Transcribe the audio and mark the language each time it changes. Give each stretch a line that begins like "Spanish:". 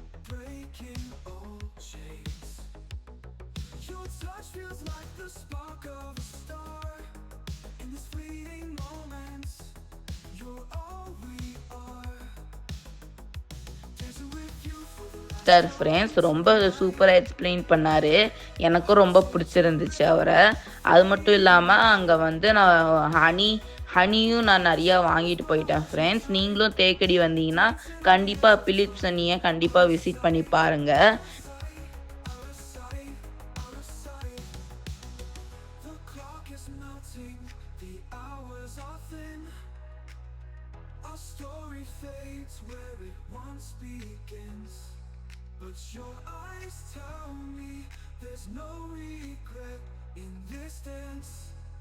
English: Breaking all chains. Your touch feels like the spark of a star. In this fleeting moments, you're all we are. Dancing with you for the
Tamil: sir friends ரொம்ப சூப்பராக explain பண்ணார். எனக்கும் ரொம்ப பிடிச்சிருந்துச்சு அவரை. அது மட்டும் இல்லாமல் அங்கே வந்து நான் ஹனியும் நான் நிறையா வாங்கிட்டு போயிட்டேன் ஃப்ரெண்ட்ஸ். நீங்களும் தேக்கடி வந்தீங்கன்னா கண்டிப்பாக பிலிப்ஸ் ஹனியை கண்டிப்பாக விசிட் பண்ணி பாருங்கள்.
English: The clock is melting, the hours are thin. Our story fades where it once begins. But your eyes tell me there's no regret in this dance.